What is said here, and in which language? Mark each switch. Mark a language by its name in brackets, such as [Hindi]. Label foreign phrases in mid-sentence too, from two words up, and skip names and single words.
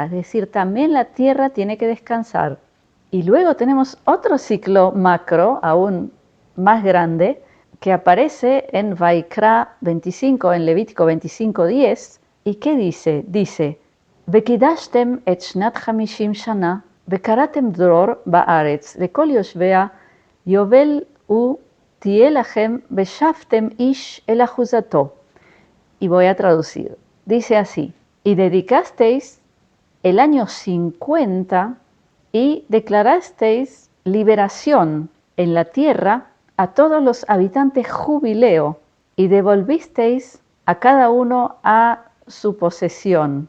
[Spanish] Es decir, también la tierra tiene que descansar. Y luego tenemos otro ciclo macro, aún más grande, que aparece en Vaikra 25, en Levítico 25:10. ¿Y qué dice? Dice, [Hebrew] וקדשתם את שנת החמשים שנה וקראתם דרור בארץ לכל ישביה יובל הוא תהיה לכם ושבתם איש אל אחזתו. [Spanish] Y voy a traducir. Dice así, y dedicasteis el año 50 y declarasteis liberación en la tierra a todos los habitantes jubileo y devolvisteis a cada uno a su posesión.